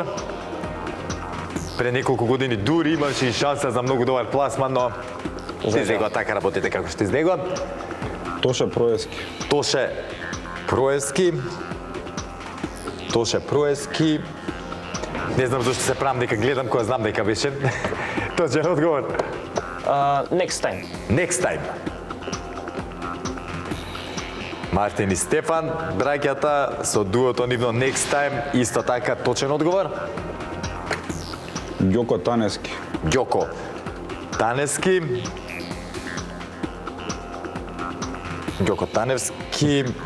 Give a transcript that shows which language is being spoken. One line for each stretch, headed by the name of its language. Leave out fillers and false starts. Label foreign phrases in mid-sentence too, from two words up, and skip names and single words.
Macedonian: Пред неколку години дури имаше и шанса за многу добар пласман, но се излегува така работите како што излегува. Тоше Проески. Тоше Проески. Тоше Проески. Не знам зашто се правам дека гледам кога знам дека беше. Точен одговор. Next time. Next time. Мартин и Стефан, браќата, со дуото нивно Next Time, исто така точен одговор. Ѓоко Танески. Ѓоко Таневски. Ѓоко Таневски.